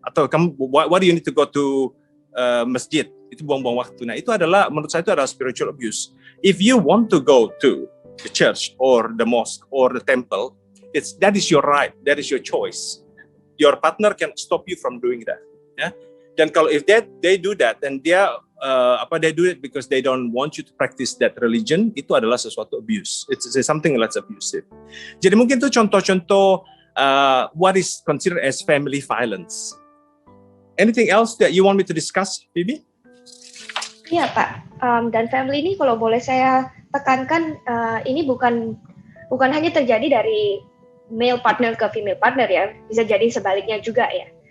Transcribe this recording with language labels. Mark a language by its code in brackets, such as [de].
[id] Atau kamu [en] why do you need to go to masjid? [id] Itu buang-buang waktu. Nah itu adalah menurut saya itu adalah spiritual abuse. [en] If you want to go to the church or the mosque or the temple, that is your right, that is your choice. Your partner can stop you from doing that. [id] Ya. Dan kalau [en] if they do that, then they do it because they don't want you to practice that religion, [id] itu adalah sesuatu [en] abuse. It's something that's abusive. [id] Jadi mungkin itu contoh-contoh [en] what is considered as family violence. Anything else that you want me to discuss, Phoebe? [id] Iya Pak. Dan family ini kalau boleh saya tekankan, ini bukan hanya terjadi dari male partner ke female partner ya, bisa jadi sebaliknya juga ya.